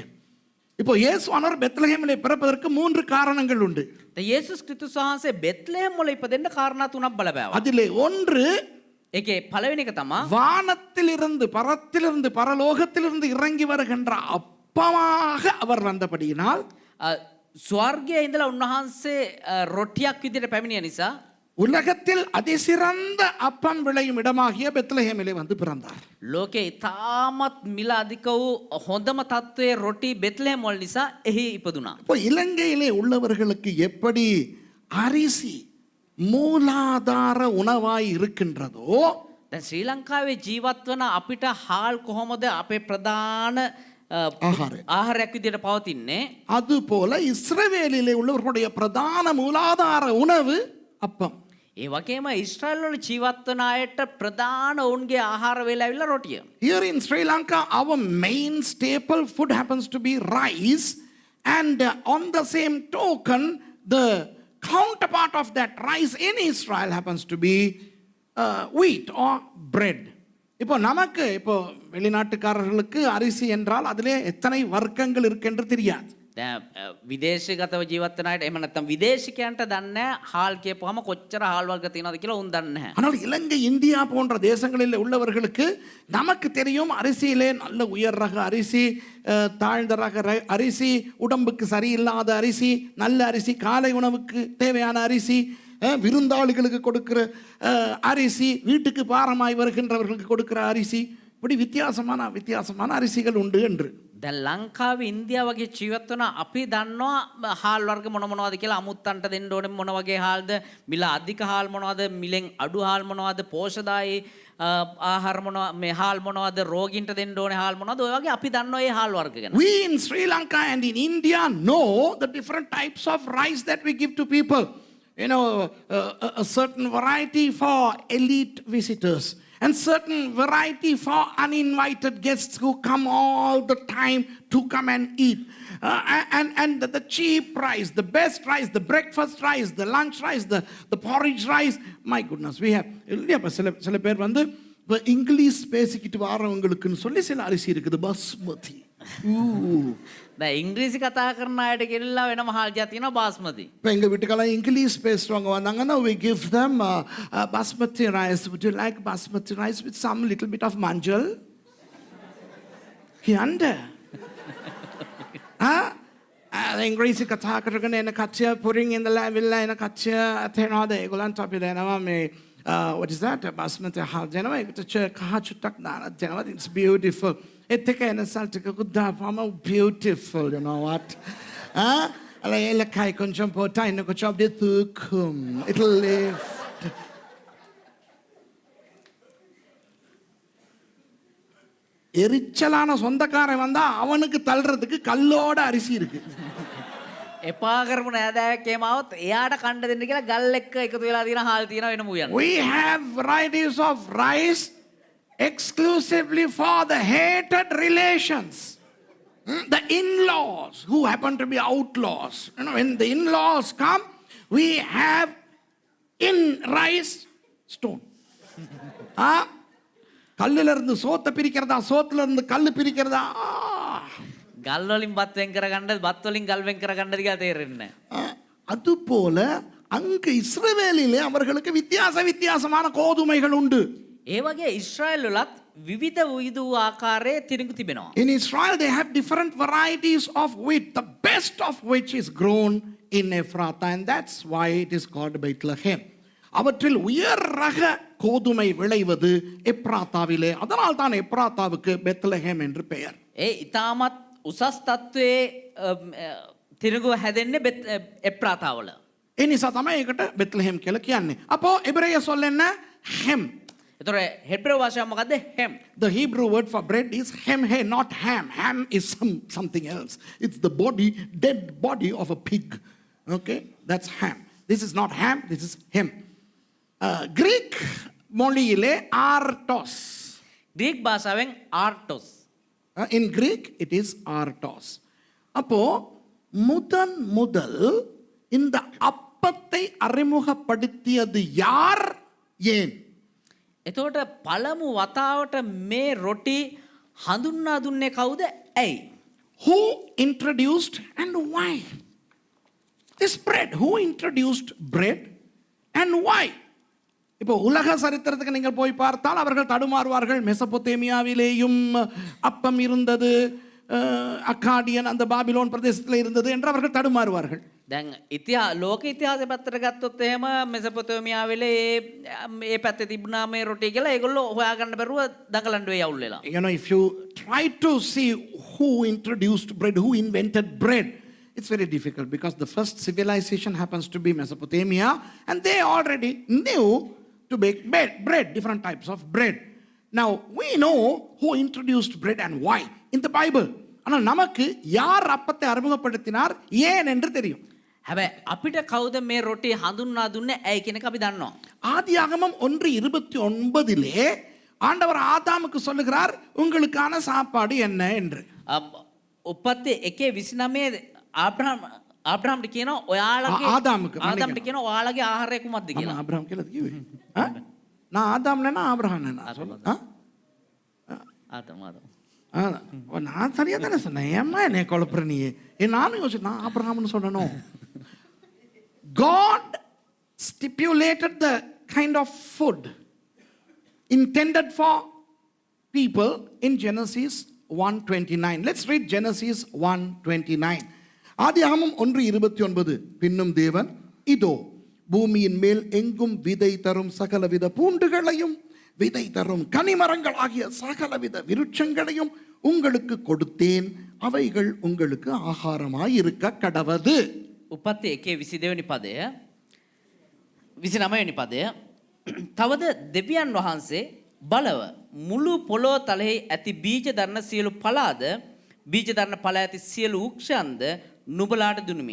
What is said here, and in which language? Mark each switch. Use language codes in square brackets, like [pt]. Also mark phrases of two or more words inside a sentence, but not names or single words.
[ta] இப்போ இயேசுவானவர் பெத்லஹேமிலே பிறப்பதற்கு 3 காரணங்கள் உண்டு. [si] දැන් යේසුස් ක්‍රිස්තුස් වහන්සේ බෙත්ලෙහෙම් වල ඉපදෙන්න කාරණා 3ක් බලපෑවා. [ta] அதிலே ஒன்று [si] ඒකේ පළවෙනි එක තමයි [ta] வானத்திலிருந்து பரத்திலிருந்து பரலோகத்திலிருந்து இறங்கி வருகின்ற அப்பமாக அவர் வந்தபடியினால் [si] ස්වර්ගයේ ඉඳලා උන්වහන්සේ රොටියක් විදිහට පැමිණිය නිසා [ta] உலகத்தில் அதிசிறந்த அப்பம் விளையும் இடமாகிய பெத்லஹேமிலே வந்து பிறந்தார். [si] ලෝකේ ඉතාමත් මිල අධික වූ හොඳම තත්ත්වයේ රොටි බෙත්ලෙහෙම් වල නිසා එහි ඉපදුනා. [ta] இப்போ இலங்கையிலே உள்ளவர்களுக்கு எப்படி அரிசி மூலாதார உணவாய் இருக்கின்றதோ [si] දැන් ශ්‍රී ලංකාවේ ජීවත් වන අපිට හාල් කොහොමද අපේ ප්‍රධාන ආහාරයක් විදිහට පවතින්නේ [ta] அதுபோல இஸ்ரவேலிலே உள்ளவர்களுடைய பிரதான மூலாதார உணவு அப்பம். [si] ඒ වගේම ඊශ්‍රායල් වල ජීවත් වන අයට ප්‍රධාන ඔවුන්ගේ ආහාර වේල ඇවිල්ලා රොටිය. [en] Here in Sri Lanka, our main staple food happens to be rice, and on the same token, the counterpart of that rice in Israel happens to be wheat or bread. இப்போ நமக்கு இப்போ வெளிநாட்டுக்காரர்களுக்கு அரிசி என்றால் அதிலே எத்தனை வர்க்கங்கள் இருக்குன்னு தெரியாது. දැන් විදේශගතව ජීවත් වෙන අයට එහෙම නැත්නම් විදේශිකයන්ට දන්නේ හාල් කියපුවම කොච්චර හාල් වර්ග තියෙනවද කියලා උන් දන්නේ නැහැ. ஆனால் இலங்கை இந்தியா போன்ற தேசங்களில் உள்ளவர்களுக்கு நமக்கு தெரியும் அரிசியிலே நல்ல உயர் ரக அரிசி, தாழ்ந்த ரக அரிசி, உடம்புக்கு சரியில்லாத அரிசி, நல்ல அரிசி, காலை உணவுக்கு தேவையான அரிசி, விருந்தாளிகளுக்கு கொடுக்கிற அரிசி, வீட்டுக்கு பாரமாய் வருகின்றவர்களுக்கு கொடுக்கிற அரிசி, இப்படி வித்தியாசமான அரிசிகள் உண்டு என்று. දැන් ලංකාවේ ඉන්දියා වගේ ජීවත් වෙන අපි දන්නවා හාල් වර්ග මොන මොනවද කියලා අමුත්තන්ට දෙන්න ඕනේ මොන වගේ හාල්ද මිල අධික හාල් මොනවද මිලෙන් අඩු හාල් මොනවද පෝෂදායී ආහාර මොනවද මේ හාල් මොනවද රෝගීන්ට දෙන්න ඕනේ හාල් මොනවද ඔය වගේ අපි දන්නවා මේ හාල් වර්ග ගැන. We in Sri Lanka and in India know the different types of rice that we give to people. You know, a certain variety for elite visitors and certain variety for uninvited guests who come all the time to come and eat. And the cheap rice, the best rice, the breakfast rice, the lunch rice, the porridge rice. My goodness, we have. [ta] சில பேர் வந்து இப்போ இங்கிலீஷ் பேசிக்கிட்டு வாரவங்களுக்குன்னு சொல்லி சில அரிசி இருக்குது பாஸ்மதி. [si] දැන් ඉංග්‍රීසි කතා කරන අයට කියලා වෙනම හාල් ජාතියක් තියෙනවා බාස්මති. [ta] இப்போ எங்கள் வீட்டுக்கெல்லாம் இங்கிலீஷ் பேசுகிறவங்க வந்தாங்கன்னா [en] we give them basmati rice. Would you like basmati rice with some little bit of manjal? Yanda. [si] ඉංග්‍රීසි කතා කරගෙන එන කච්චිය පුරින් ඉඳලා ඇවිල්ලා එන කච්චිය තේනවාද ඒගොල්ලන්ට අපි දෙනවා මේ [en] what is that? [si] Basmati හාල් දෙනවා. ඒකට කහ චුට්ටක් දාලා දෙනවා. [en] It's beautiful. It's a salty beautiful, you know what? It'll lift. [ta] எரிச்சலான சொந்தக்காரன் வந்தா அவனுக்கு தள்ளுறதுக்கு கல்லோட அரிசி இருக்கு. [si] එපා කරපු නෑදෑයෙක් එහෙම આવොත් එයාට කන්න දෙන්න කියලා ගල් එක්ක එකතු වෙලා තියෙන හාල් තියෙනවා වෙන මුයන්. [en] We have varieties of rice exclusively for the hated relations. The in-laws who happen to be outlaws. You know, when the in-laws come, we have in rice stone. [ta] கல்லுல இருந்து சோத்தை பிரிக்கிறதா, சோத்துல இருந்து கல்லு பிரிக்கிறதா. [si] ගල් වලින් බත් වෙන් කරගන්නද බත් වලින් ගල් වෙන් කරගන්නද කියලා තේරෙන්නේ නැහැ. [ta] அதுபோல அங்கு இஸ்ரவேலிலே அவர்களுக்கு வித்தியாசமான கோதுமைகள் உண்டு. [si] ඒ වගේ ඊශ්‍රායල් වලත් විවිධ වූ ආකාරයේ තිරිඟු තිබෙනවා. [en] In Israel they have different varieties of wheat, the best of which is grown in Ephrathah, and that's why it is called Bethlehem. [ta] அவற்றில் உயர் ரக கோதுமை விளைவது எப்ராத்தாவிலே, அதனால் தான் எப்ராத்தாவுக்கு பெத்லஹேம் என்று பெயர். [si] ඒ ඊටමත් උසස් තත්වයේ තිරිඟු හැදෙන්නේ එප්‍රාතාවල. ඒ නිසා තමයි ඒකට බෙත්ලහෙම් කියලා කියන්නේ. [ta] அப்போ எபிரேய சொல் என்ன? hem. [si] ඒතර හෙබ්‍රේව භාෂාව මොකද්ද? hem. [en] The Hebrew word for bread is hem, hey, not ham. Ham is something else. It's the body, dead body of a pig. Okay, that's ham. This is not ham, this is hem. [ta] Greek மொழியிலே artos. [si] Greek භාෂාවෙන් artos. [en] In Greek it is artos. [ta] அப்போ முதல் இந்த அப்பத்தை அறிமுகப்படுத்தியது யார், ஏன்? [si] එතකොට පළමු වතාවට මේ රොටි හඳුන්වා දුන්නේ කවුද, ඇයි? [en] Who introduced and why? This bread, who introduced bread and why? [ta] இப்போ உலக சரித்திரத்துக்கு நீங்கள் போய் பார்த்தால் அவர்கள் தடுமாறுவார்கள். மெசபொத்தேமியாவிலேயும் அப்பம் இருந்தது, அக்காடியன் அந்த பாபிலோன் பிரதேசத்தில் இருந்தது என்று அவர்கள் தடுமாறுவார்கள். [si] දැන් ලෝක ඉතිහාසය පැත්තට ගත්තොත් එහෙම මෙසපොතේමියාවෙල ඒ පැත්තේ තිබුණා මේ රොටි කියලා ඒගොල්ලෝ හොයාගන්න බැරුව දඟලන්න වෙයි අවුල් වෙලා. [en] You know, if you try to see who introduced bread, who invented bread, it's very difficult because the first civilization happens to be Mesopotamia and they already knew to bake bread, different types of bread. Now, we know who introduced bread and why in the Bible. [ta] ஆனால் நமக்கு யார் அப்பத்தை அறிமுகப்படுத்தினார், ஏன் என்று தெரியும். [si] හැබැයි අපිට කවුද මේ රොටි හඳුන්වා දුන්නේ ඇයි කියන එක අපි දන්නවා. [ta] ஆதியாகமம் 1:29 ஆண்டவர் ஆதாமுக்கு சொல்லுகிறார் உங்களுக்கான சாப்பாடு என்ன என்று. [si] උපත්තේ 1:29 ආබ්‍රහම්ට කියනවා ඔයාලගේ [ta] ආදාමුக்கு [si] ආදාම්ට කියනවා ඔයාලගේ ආහාරය කුමක්ද කියලා. [ta] ஆபிரகாம் கேளு கிவி நான் ஆதாம்னா ஆபிரகாம் சொல்லு ආදාම් நான் சரியா தானே சொன்னேன் ஏம்மா என்னை குழப்புற நீ நானும் யோசிச்சு நான் ஆபிரகாம்னு சொல்லணும். [en] God stipulated the kind of food intended for people in Genesis 1:29. Let's read Genesis 1:29. [ta] ஆதியாகமம் 1:29 பின்னும் தேவன் இதோ பூமியின் மேல் எங்கும் விதை தரும் சகலவித பூண்டுகளையும் விதை தரும் கனிமரங்கள் ஆகிய சகலவித விருட்சங்களையும் உங்களுக்கு கொடுத்தேன் அவைகள் உங்களுக்கு ஆகாரமாய் இருக்க கடவது. [si] උපත්තේ 1:22 වෙනි පදය 29 වෙනි පදය තවද දෙවියන් වහන්සේ බලව මුළු පොළොව තලෙහි ඇති බීජ දරන සියලු පලාද බීජ දරන පල ඇති සියලු වෘක්ෂයන්ද නුඹලාට දුනුමි.